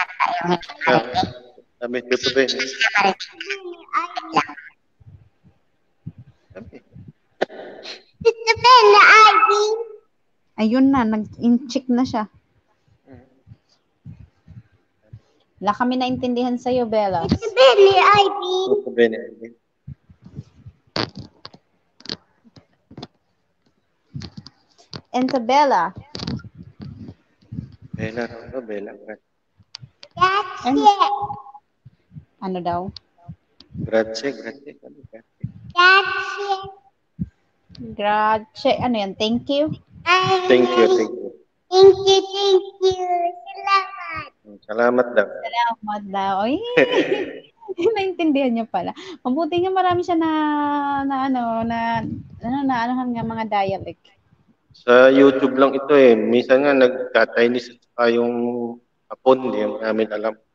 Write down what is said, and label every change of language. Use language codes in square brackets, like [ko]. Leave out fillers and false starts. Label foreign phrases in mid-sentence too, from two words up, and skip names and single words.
[tl] Sabi dito ba? Tito Ben na Ivy. Ayun na. Nag-in-check na siya. Wala kami naintindihan sa'yo, Bella. Billy Ivy. [it] Tutto bene. [tl] Isabella. Bella, no, Bella. Grazie. Ano daw? [it] Grazie, grazie. [tl] Grazie. Grazie. Ano yan? [en] Thank you? Thank you, thank you. Thank you. [tl] Salamat. Salamat daw. Salamat daw. Ay, naintindihan niya pala. Mabuti nga marami siya naanohan nga mga dialect. Sa YouTube lang ito eh. Minsan nga nagka-Chinese pa yung Hapon, hindi namin alam.